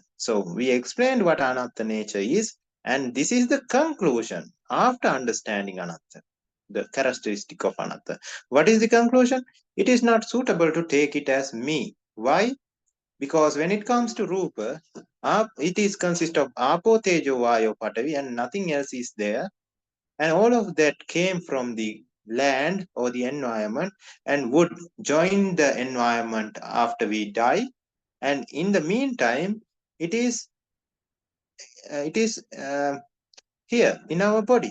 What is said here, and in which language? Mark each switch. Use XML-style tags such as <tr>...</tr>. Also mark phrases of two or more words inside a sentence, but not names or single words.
<en>So we explained what anatta nature is, and this is the conclusion after understanding anatta, the characteristic of anatta. What is the conclusion? It is not suitable to take it as me. Why? Because when it comes to rupa, it is consist of apo,</en> <pi>tejo, vayo, patavi,</pi> <en>and nothing else is there. And all of that came from the land or the environment and would join the environment after we die. And in the meantime, it is here in our body.</en>